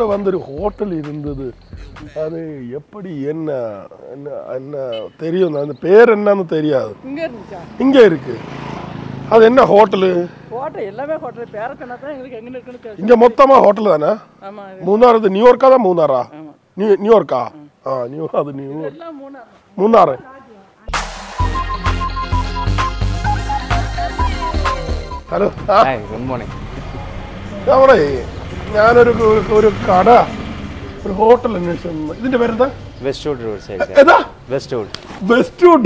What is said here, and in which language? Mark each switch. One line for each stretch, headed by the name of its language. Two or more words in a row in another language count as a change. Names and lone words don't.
Malayalam: വന്നൊരു ഹോട്ടൽ ഇരുന്നത്
Tamil: அது எப்படி என்ன என்ன தெரியும், அந்த பேர் என்னன்னு தெரியாது. இங்க இருக்கு. அது என்ன ஹோட்டல்? ஹோட்டல் எல்லாமே ஹோட்டல் பேர சொன்னா தான் உங்களுக்கு எங்க இருக்குன்னு தெரியும். இங்க மொத்தமா ஹோட்டல் தானே? ஆமா. மூணார் அது நியூயார்க்கா தான் மூணாரா? நியூயார்க்கா? அது நியூயார்க். எல்லாம் மூணார்.
Malayalam: ഹലോ.
English: good morning.
Malayalam: നമ്മളെ ഞാനൊരു കട, ഒരു ഹോട്ടൽ അന്വേഷിച്ചു. ഇതിന്റെ പേരെന്താ? വെസ്റ്റ്വുഡ് റോഡ് സൈഡ്. ഏതാ? വെസ്റ്റ്വുഡാ?